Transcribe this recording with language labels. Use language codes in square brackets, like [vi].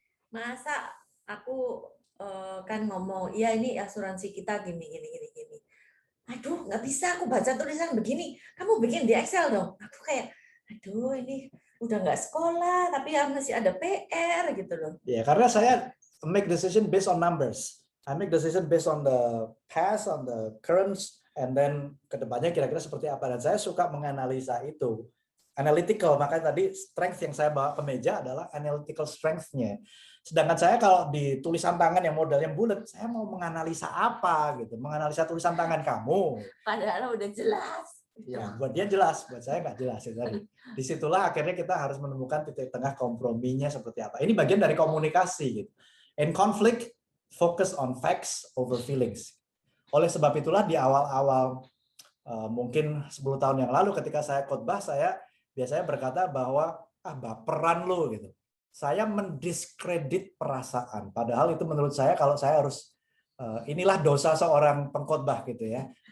[id] Masa aku kan ngomong, ya ini asuransi kita gini. Aduh, nggak bisa aku baca tulisan begini. Kamu bikin di Excel dong. Aku kayak, aduh ini udah nggak sekolah, tapi masih ada PR gitu loh. Ya, karena saya [en] make decision based on numbers. I make decision based on the past, on the currents, and then [id] kedepannya kira-kira seperti apa. Dan saya suka menganalisa itu. Analytical, makanya tadi strength yang saya bawa ke meja adalah analytical strength-nya. Sedangkan saya kalau di tulisan tangan yang modelnya bulat, saya mau menganalisa apa gitu, menganalisa tulisan tangan kamu. Padahal udah jelas. Ya, buat dia jelas, buat saya nggak jelas ya tadi. Disitulah akhirnya kita harus menemukan titik tengah komprominya seperti apa. Ini bagian dari komunikasi gitu. [en] In conflict, focus on facts over feelings. [id] Oleh sebab itulah di awal-awal mungkin 10 tahun yang lalu ketika saya khotbah, saya biasanya berkata bahwa baperan lo gitu. Saya mendiskredit perasaan. Padahal itu menurut saya kalau saya harus inilah dosa seorang pengkhotbah gitu ya.